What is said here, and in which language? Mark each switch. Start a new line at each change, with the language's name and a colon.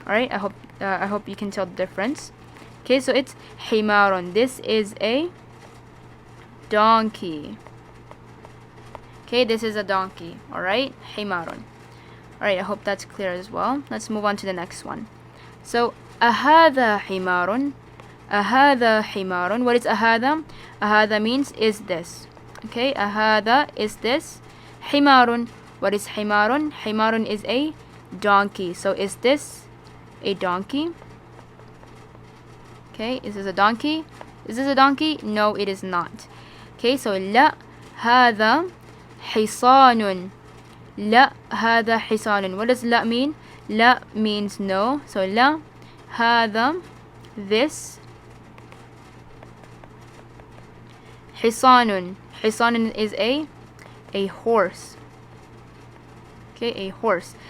English: Alright, I hope you can tell the difference. Okay, so it's himarun. This is a donkey. Okay, this is a donkey. Alright, himarun. Alright, I hope that's clear as well. Let's move on to the next one.
Arabic: So أهذا حمار. أهذا حمار. What is أهذا? أهذا means is this. Okay, أهذا is this. حمار.
English: What is حمار? حمار is a donkey. So is this a donkey? Okay, is this a donkey? Is this a donkey? No, it is not. Okay, so
Arabic: لا هذا حصان. لا هذا حصان.
English: What does لا mean? لا means no. So لا هذا, this.
Arabic: حصان.
English: حصان is a horse. Okay, a horse.